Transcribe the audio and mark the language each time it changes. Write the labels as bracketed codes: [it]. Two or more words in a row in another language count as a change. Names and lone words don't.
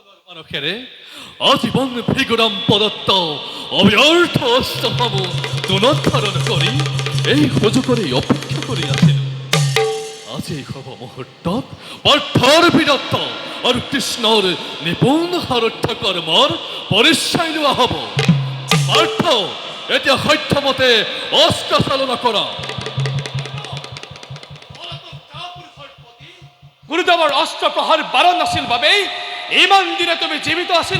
[as] খেরে আজীবন ভৃগুরাম পদত্ত অব্যর্থ অষ্টম দুনধারণ করি এই সুযোগ করে অপেক্ষা করিয়াছিল। আজি হব মুহূৰ্তত পাৰ্থৰ বীৰত্ব আৰু কৃষ্ণৰ নিপুণ সাৰথ্য কৰ্মৰ পৰিচয় লোৱা হ'ব। পাৰ্থ এতিয়া সত্যমতে অস্ত্ৰ চালনা কৰা। গুৰুদেৱৰ অস্ত্ৰ প্ৰহাৰ বাৰণ আছিল বাবেই ইমান দিনে তুমি জীৱিত আছিলা।